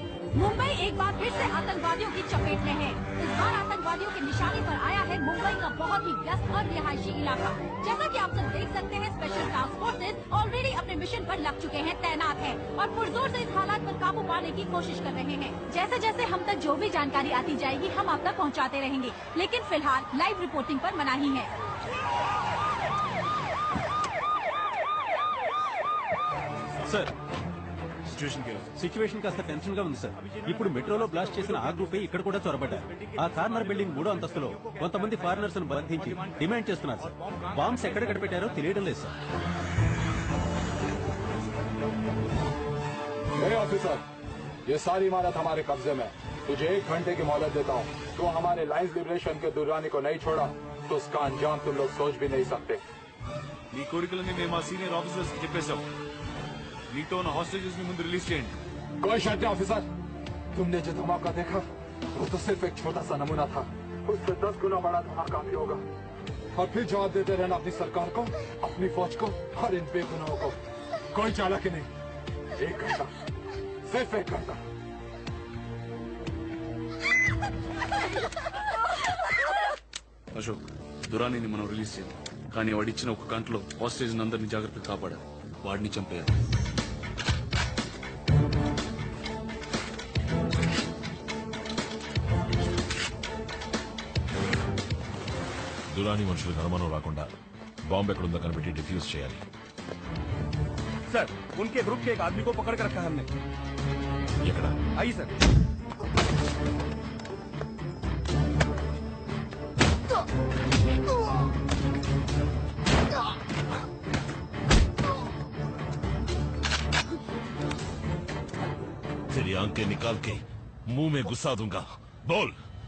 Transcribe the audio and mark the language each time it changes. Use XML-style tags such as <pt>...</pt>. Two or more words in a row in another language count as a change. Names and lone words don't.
<hi>मुंबई एक बार फिर से आतंकवादियों की चपेट में है। इस बार आतंकवादियों के निशाने पर आया है मुंबई का बहुत ही व्यस्त और रिहायशी इलाका। जैसा कि आप सब देख सकते हैं,</hi> <en>special task forces already</en> <hi>अपने मिशन पर लग चुके हैं, तैनात हैं और पुरजोर से इस हालात पर काबू पाने की कोशिश कर रहे हैं। जैसे जैसे हम तक जो भी जानकारी आती जाएगी, हम आप तक पहुंचाते रहेंगे, लेकिन फिलहाल</hi> <en>live reporting</en> <hi>पर मनाही है।</hi> <te>సార్ సిచ్యువేషన్ కాస్త టెన్షన్ గా ఉంది సార్. ఇప్పుడు మెట్రోలో బ్లాస్ట్ చేసిన ఆ గ్రూపే ఇక్కడ కూడా చొరబడ్డారు. ఆ</te> <en>corner building</en> <te>3వ అంతస్తులో కొంతమంది ఫారినర్స్ ను బంధించి డిమాండ్ చేస్తున్నారు సార్. బాంబ్స్ ఎక్కడ పెట్టారో తెలియడం లేదు సార్.</te> <hi>ऑफिसर, ये सारी इमारत हमारे कब्जे में। तुझे 1 घंटे की मोहलत देता हूँ। तो हमारे लाइन्स लिबरेशन के दुर्रानी को नहीं छोड़ा तो उसका अंजाम तुम लोग सोच भी नहीं सकते।</hi> <te>నీ కోరికలని మేము ఆ</te> <en>senior officers</en> <te>చెప్పేశాం. నీతో ఉన్న హాస్టేజెస్ ని ముందు రిలీజ్ చేయండి.</te> <hi>कोई शर्त नहीं ऑफिसर। तुमने जो धमाका देखा वो तो सिर्फ एक छोटा सा नमूना था। उससे 10 गुना बड़ा धमाका भी होगा। और फिर जवाब देते रहना अपनी सरकार को, अपनी फौज को और इन बेगुनाहों को। कोई चालाकी नहीं। 1 घंटा, सिर्फ 1 घंटा।</hi> <te>అశోక్, దురానీని మనం రిలీజ్ చేయాలి. కానీ వాడిచ్చిన 1 గంటలో హాస్టేజ్ అందరినీ జాగ్రత్తగా కాపాడాలి. వాడిని చంపేయాలి. దురాని మనుషులకు అనుమానం రాకుండా బాంబు ఎక్కడుందో కనిపెట్టి డిఫ్యూజ్ చేయాలి.</te> <hi>सर, उनके ग्रुप के एक आदमी को पकड़ कर रखा है हमने.</hi> <te>ఎక్కడ?</te> <hi>आइए सर. तेरी आंखें निकाल के मुंह में घुसा दूंगा.</hi>